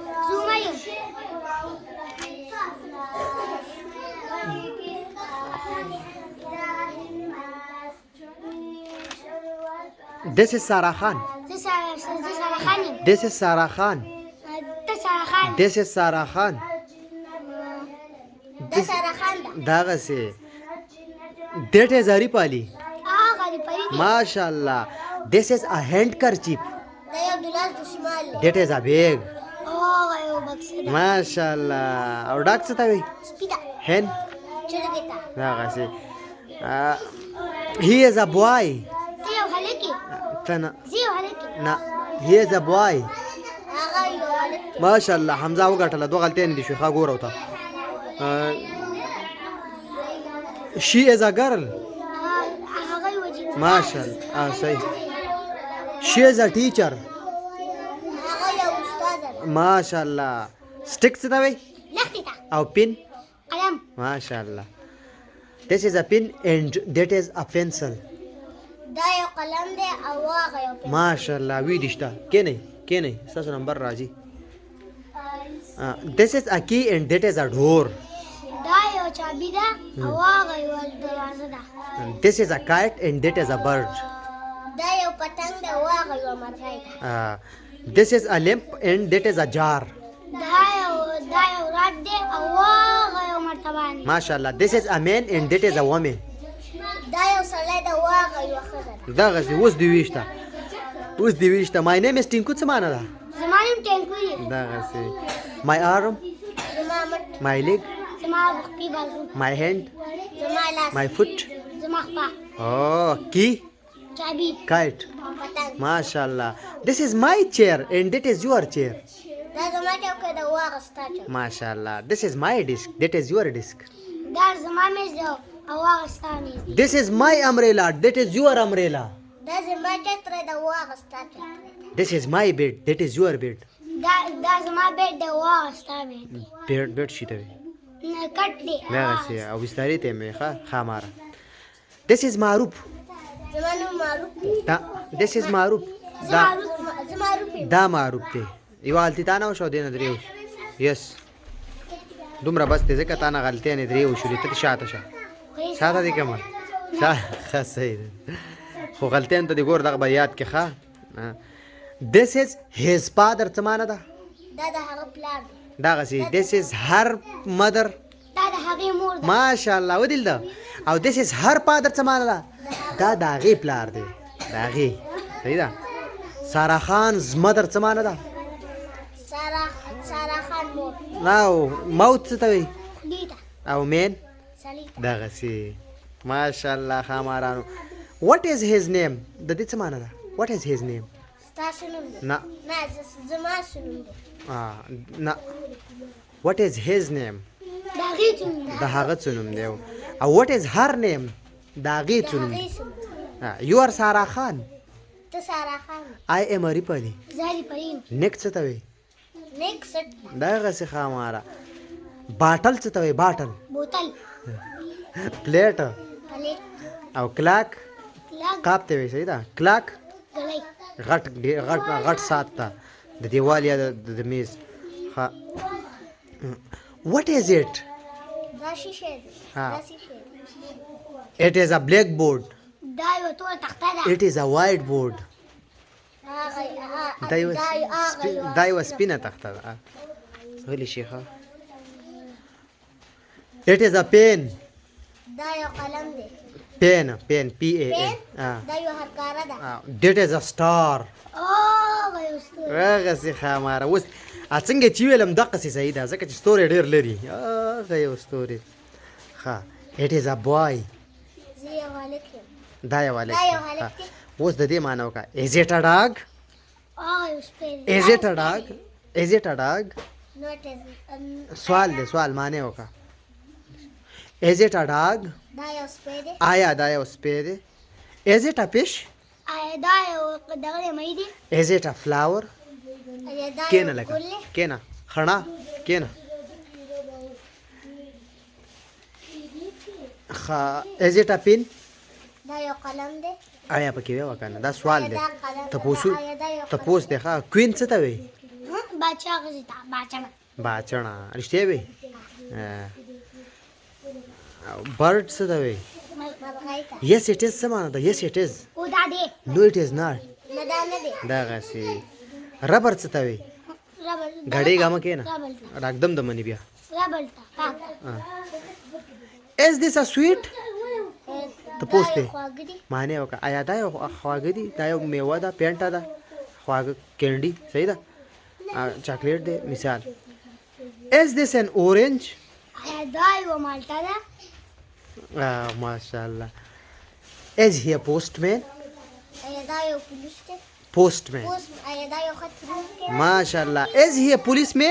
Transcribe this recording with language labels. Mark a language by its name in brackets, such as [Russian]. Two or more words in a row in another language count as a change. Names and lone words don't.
[English] This is Sarah Khan This is Sarah Khan This is Sarah Khan [Pashto] دغه سي [English] That is Aripali MashaAllah This is a handkerchief That is a bag [Pashto] MashaAllah او ډاک څه ته وایي hen دغه سي [English] He is a boy [Pashto] نه [English] he is a boy [Pashto] ماشاءالله حمزه وګټله دوه غلطیانې دي شوې ښه ګوره ورته [English] she is a girl [Pashto] ماشاءالله صحیح [English] she is a teacher [Pashto] ماشاءالله stick څه ته وایي او pin ماشاءالله [English] this is a pin and that is a pencil [Pashto] دا یو قلم دی او هغه یو پن ماشاءالله ویډیو شته کینئ کینئ ستاسو نمبر راځي [English] this is a key and that is a door [Pashto] دا یو چابي ده او هغه یو دروازه ده [English] this is a kite and that is a bird [Pashto] دا یو پتنګ ده او هغه یو مرغۍ ده [English] this is a lamp and that is a jar [Pashto] دا یو رات دی او هغه یو مرتبان [English] ماشاءالله this is a man and that is a woman [Pashto] دا یو سړی ده او هغه یو ښځه ده دغسې اوس دې ویشته [English] my name is [Pashto] ټینکو څه معنا ده زما نوم ټینکو دی [English] دغسې my arm [Pashto] زما مټ [English] my leg [Pashto] زما خپې بازو [English] my hand [Pashto] زما لاس [English] my foot [Pashto] زما خپه [English] key [Pashto] چابي [English] kite [Pashto] پتنګ [English] ماشاءالله this is my chair and that is your chair [Pashto] دا زما چوکۍ ده او هغه ستا چوکۍ [English] ماشاءالله this is my desk that is your desk [Pashto] دا زما میز ده او هغه ستا میز ده [English] this is my umbrella that is your umbrella [Pashto] دا زما چتر ده او هغه ستا چتر ده [English] this is my bed that is your bed [Pashto] دا زما بیډ ده او هغه ستا بیډ دی [English] bed sheet دی [Pashto] نه کټ دی دغسې او بسترې ته مې ښه ماره [English] this is [Pashto] معروف زما نوم معروف دی [English] this is معروف [Pashto] زما معروف یم دا معروف دی یوه غلطي تا نه وشوه دې نه درې وشو یس دومره بس دی ځکه تا نه غلطیانې درې وشولې ته شاته شه شاته دې که ما ښه صحیح دی خو غلطیانو ته دې ګور دغه به یاد کې ښه [English] this is his father [Pashto] څه معنا ده دا د هغه پلار دی [English] دغسې this is her mother [Pashto] دا د هغې مور ده ماشاءالله ودیل ده او [English] this is her father [Pashto] څه معنا ده دا د هغې پلار دی د هغې صحیح ده سارا خان mother څه معنا ده سارا خان مور او موت څه ته وایي خدي ته او مین سړي ته دغسې ماشاءالله خامارانو [English] what is his name [Pashto] د دې څه معنا ده [English] what is his name [Pashto] ستاسو نوم دی نه نه زما څه نوم دی [English] نه what is his name [Pashto] د هغې څه نوم دی د هغه څه نوم دی او [English] what is her name [Pashto] د هغې څه نوم دی [English] you are Sarah Khan [Pashto] ته سارا خان [English] I am Aripali [Pashto] زه Aripali یم نیک څه ته وایي نیک سټ دغسې خاماره باټل څه ته وایي باټل بوتل پلیټ پلیټ او کلاک کلاک قاب ته وایي صحیح ده کلاک ګلۍ غټ ساعت ته د دیوال یا د میز what is it دا شیشه دی ها. دا شیشه دی [English] it is a blackboard [Pashto] دا یو توره تخته ده [English] it is a whiteboard [Pashto] دا دا یوه سپینه تخته ده غلی شي ښه [English] It is a pen. [Pashto] دا یو قلم دی. [English] Pen, P-A-N. [Pashto] دا یو هرکاره ده. [English] That is a star. [Pashto] هغسې ښه ماره اوس څنګه چې ویلم دقسې صحیح ده ځکه چې ستوري ډېر لري هغه یو ستوري ښه [English] It is a boy. [Pashto] زه یو هلک یم. دا یو هلک دا یو هلک دی. اوس د دې معنی وکړه [English] Is it a dog? Is it a dog? Is it a dog? No, it isn't. [Pashto] سوال دی سوال معنی وکړه [English] Is it a dog? [Pashto] دا یو سپی دی. آیا دا یو سپی دی [English] Is it a fish? [Pashto] آیا دا یو دغه دی مۍ دی. [English] Is it a flower? [Pashto] آیا دا کېنه یو لکه ګل دی. کېنه خڼه کېنه [English] Is it a pin? [Pashto] دا یو قلم دی. آیا پکې ویوه که نه دا سوال دی دا قلم تپوس دی ښه کوین څه ته وایي باچا غزي ته باچا باچڼه رښتیا وایي برډ څه ته وایي مرغۍ ته. [English] Yes it is [Pashto] څه معنی ده [English] Yes it is [Pashto] او دا دی. [English] No it is not [Pashto] نه دا نه دی. دغسې ربر څه ته وایي ربل. غړېږه مه کښېنه ربل ته. راږدم د مني بیا ربل ته پاک. [English] Is this a sweet [Pashto] تپوس دی دا یو خواږه دی. معنی وکړه آیا دا یو خواږه دي دا یو میوه ده پینټه ده خواږه کینډي صحیح ده چاکلیټ دی مثال [English] Is this an orange [Pashto] آیا دا یو مالټه ده. [English] ماشاءالله Is he a postman [Pashto] آیا دا یو پولیس دی. [English] postman [Pashto] آیا دا یو خط وړونکی دی. [English] ماشاءالله Is he a policeman